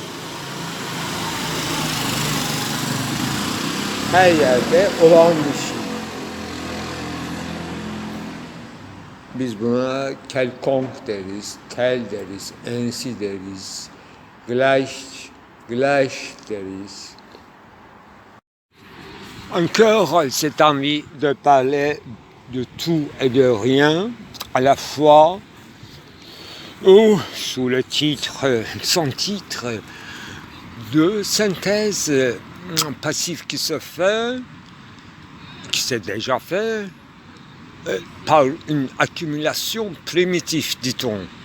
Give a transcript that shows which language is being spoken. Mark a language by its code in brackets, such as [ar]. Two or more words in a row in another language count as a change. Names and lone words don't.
[tr] Her yerde olan bir şey. Biz buna quelconque deriz, tel deriz, ainsi deriz, gleich deriz. [fr] Encore cette envie de parler de tout et de rien à la fois, ou sous le titre, son titre, de synthèse passive qui se fait, qui s'est déjà fait, par une accumulation primitive, dit-on.